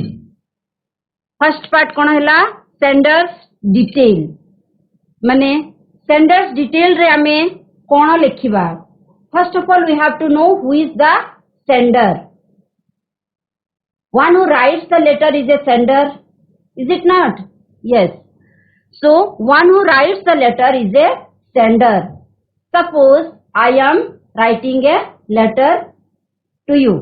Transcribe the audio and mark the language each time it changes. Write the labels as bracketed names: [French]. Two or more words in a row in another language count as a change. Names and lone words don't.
[English] first part [Odia] କଣ ହେଲା [English] sender's detail [Odia] ମାନେ [English] sender's detail [Odia] ରେ ଆମେ କଣ ଲେଖିବା. [English] first of all we have to know who is the sender. One who writes the letter is a sender, is it not? Yes. So one who writes the letter is a sender. Suppose I am writing a letter to you.